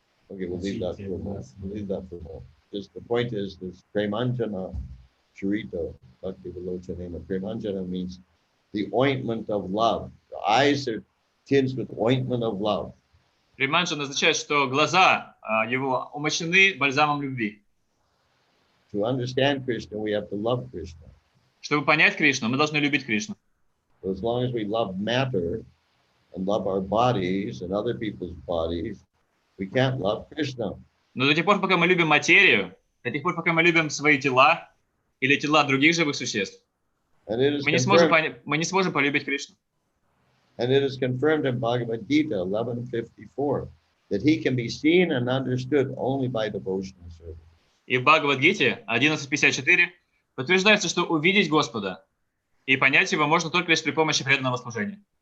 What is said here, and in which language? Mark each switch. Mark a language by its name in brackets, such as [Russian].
[English] Okay, we'll leave that for a moment. Just the point is this [Sanskrit] Premanjana Churita Bhakti Vilochanena. [English] Premanjana means the ointment of love. The eyes are tinged with ointment of love. [Russian] Приманджан означает, что глаза его умощены бальзамом любви. [English] To understand Krishna, we have to love Krishna. [Russian] Чтобы понять Кришну, мы должны любить Кришну. [English] So as long as we love matter and love our bodies and other people's bodies, we can't love Krishna. [Russian] Но до тех пор, пока мы любим материю, до тех пор, пока мы любим свои тела или тела других живых существ, [English] And it is [Russian] мы не сможем полюбить Кришну. [English] And it is confirmed in Bhagavad Gita 11:54 that he can be seen and understood only by devotional service. [Russian] И в Бхагавад-гите 11.54 подтверждается, что увидеть Господа и понять его можно только лишь при помощи преданного служения.